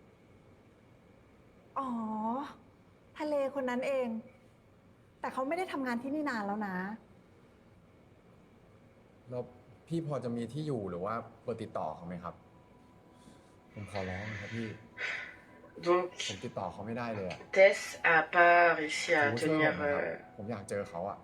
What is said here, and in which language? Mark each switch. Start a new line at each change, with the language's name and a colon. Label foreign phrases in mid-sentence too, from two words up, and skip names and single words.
Thai: อ๋อ ทะเลคนนั้นเอง แต่เขาไม่ได้ทำงานที่นี่นานแล้วนะ แล้วพี่พอจะมีที่อยู่หรือว่าเบอร์ติดต่อเขาไหมครับ ผมขอร้องนะครับพี่
French: Donc,
Thai: ผมติดต่อเขาไม่ได้เลยอะ
French: Tess a pas réussi à
Thai: ผมช่วย
French: tenir
Thai: ผมนะครับผมอยากเจอเขาอะ